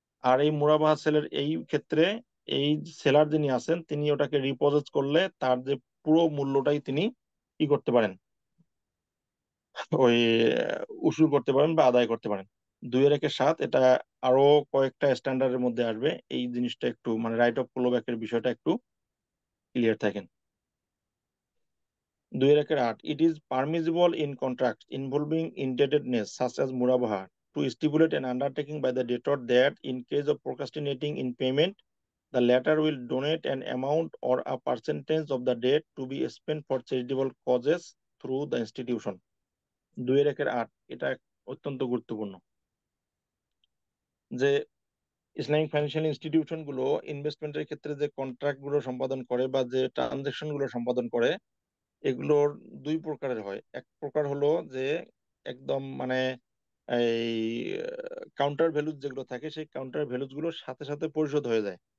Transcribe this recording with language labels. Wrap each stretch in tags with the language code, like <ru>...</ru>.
<bn>আর এই মুরাবাহা সেলের এই ক্ষেত্রে এই সেলার যিনি আছেন তিনি ওটাকে রিপোজেস করলে তার যে পুরো মূল্যটাই তিনি কি করতে পারেন, ওই উসুল করতে পারেন বা আদায় করতে পারেন। 2-1-7 এটা আরো কয়েকটা স্ট্যান্ডার্ডের মধ্যে আসবে, এই জিনিসটা একটু মানে রাইট অফ ক্লোব্যাকের বিষয়টা একটু ক্লিয়ার থাকেন।</bn> <en>2-8 it is permissible in contracts involving indebtedness such as murabaha to stipulate an undertaking by the debtor that in case of procrastinating in payment, the latter will donate an amount or a percentage of the debt to be spent for charitable causes through the institution.</en> <bn>2-8 এটা অত্যন্ত গুরুত্বপূর্ণ। যে Islamic financial institution গুলো ইনভেস্টমেন্টের ক্ষেত্রে যে contract গুলো সম্পাদন করে বা যে ট্রানজাকশন গুলো সম্পাদন করে, এগুলোর দুই প্রকারের হয়। এক প্রকার হলো যে একদম মানে এই কাউন্টার ভ্যালুজ যেগুলো থাকে, সেই কাউন্টার ভ্যালুজ গুলোর সাথে সাথে পরিশোধ হয়ে যায়।</bn>